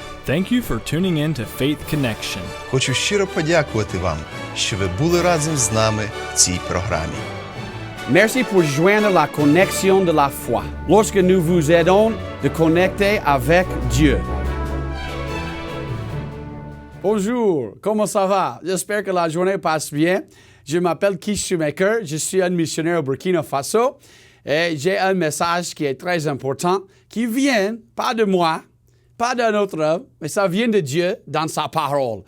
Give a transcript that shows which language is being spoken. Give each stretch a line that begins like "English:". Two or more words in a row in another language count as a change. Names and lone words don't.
English: Thank you for tuning in to Faith Connection.
Ukrainian: Хочу щиро подякувати вам, що ви були разом з нами в цій програмі.
French: Merci pour joindre la connexion de la foi. Lorsque nous vous aidons de connecter avec Dieu. Bonjour, comment ça va? J'espère que la journée passe bien. Je m'appelle Keith Shoemaker, je suis un missionnaire au Burkina Faso et j'ai un message qui est très important, qui vient pas de moi, pas d'un autre homme, mais ça vient de Dieu dans sa parole.